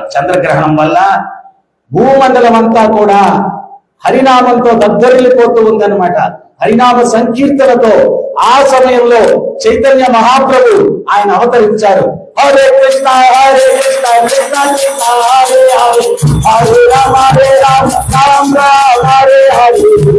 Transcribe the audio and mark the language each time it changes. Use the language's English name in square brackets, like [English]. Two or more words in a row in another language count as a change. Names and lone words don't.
[Telugu] చంద్రగ్రహణం వల్ల భూమండలం అంతా కూడా హరినామంతో దద్దరిల్లిపోతూ ఉందన్నమాట. హరినామ సంకీర్తనతో ఆ సమయంలో చైతన్య మహాప్రభు ఆయన అవతరించారు. [Sanskrit] హరే కృష్ణ కృష్ణ కృష్ణ హరే హరే, హరే రామ రామ రామ హరే హరే.